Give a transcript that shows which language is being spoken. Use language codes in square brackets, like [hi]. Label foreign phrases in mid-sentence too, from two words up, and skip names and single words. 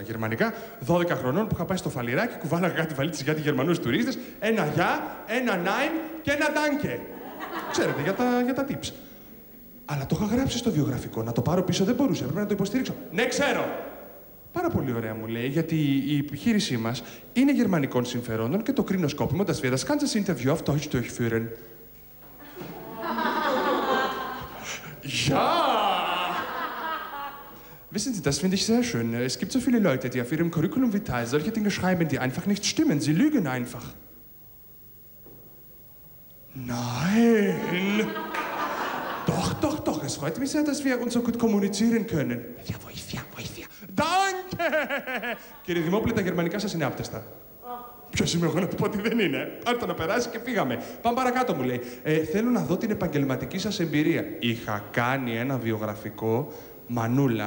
[el] Γερμανικά, 12 χρονών που είχα πάει στο φαλιράκι, κουβάλαγα κάτι βαλίτσες για Γερμανούς τουρίστες, ένα γεια, ένα νάιν και ένα ντάνκε. Ξέρετε, για τα tips. Αλλά το είχα γράψει στο βιογραφικό. Να το πάρω πίσω δεν μπορούσα. Πρέπει να το υποστηρίξω. Ναι, ξέρω. Πάρα πολύ ωραία μου λέει, γιατί η επιχείρησή μας είναι γερμανικών συμφερόντων και το κρίνω σκόπιμο, [de] das wir das ganze Interview auf Deutsch durchführen. Ja! Wissen Sie, das finde ich sehr schön. Es gibt so viele Leute, die auf ihrem Curriculum vitae solche Dinge schreiben, die einfach nicht stimmen. Sie lügen einfach. Nein! Doch. Es freut mich sehr, dass wir uns so gut kommunizieren können. [el] Βοήθεια. Danke! Κύριε Δημόπουλε, τα γερμανικά σας είναι άπτεστα. Ποιος είμαι εγώ να του πω ότι δεν είναι. Πάρτε να περάσει και φύγαμε. Πάμε παρακάτω, μου λέει. Θέλω να δω την επαγγελματική σας εμπειρία. Είχα κάνει ένα βιογραφικό, Μανούλα.